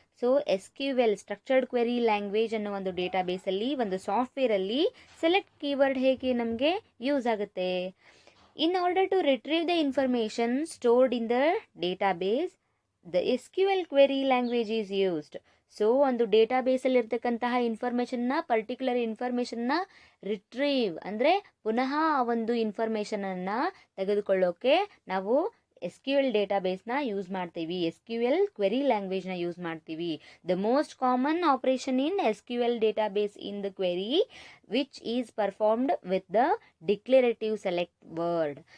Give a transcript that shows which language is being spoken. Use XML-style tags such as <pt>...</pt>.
<kn>So S Q L structured query language ಅನ್ನೋ ಒಂದು ಡೇಟಾಬೇಸಲ್ಲಿ ಒಂದು ಸಾಫ್ಟ್ವೇರಲ್ಲಿ ಸೆಲೆಕ್ಟ್ ಕೀವರ್ಡ್ ಹೇಗೆ ನಮಗೆ ಯೂಸ್ ಆಗುತ್ತೆ.</kn> <en>In order to retrieve the information stored in the database, the SQL query language is used.</en> <kn>So ಒಂದು ಡೇಟಾಬೇಸಲ್ಲಿ ಇರ್ತಕ್ಕಂತಹ ಇನ್ಫಾರ್ಮೇಷನ್ನ particular ಇನ್ಫಾರ್ಮೇಷನ್ನ retrieve ಅಂದರೆ ಪುನಃ ಆ ಒಂದು ಇನ್ಫಾರ್ಮೇಷನನ್ನು ತೆಗೆದುಕೊಳ್ಳೋಕೆ ನಾವು SQL ಡೇಟಾಬೇಸ್ನ ಯೂಸ್ ಮಾಡ್ತೀವಿ.</kn> <en>SQL query ಲ್ಯಾಂಗ್ವೇಜ್ನ use ಮಾಡ್ತೀವಿ. The most common operation in SQL database in the query which is performed with the declarative select word.</en>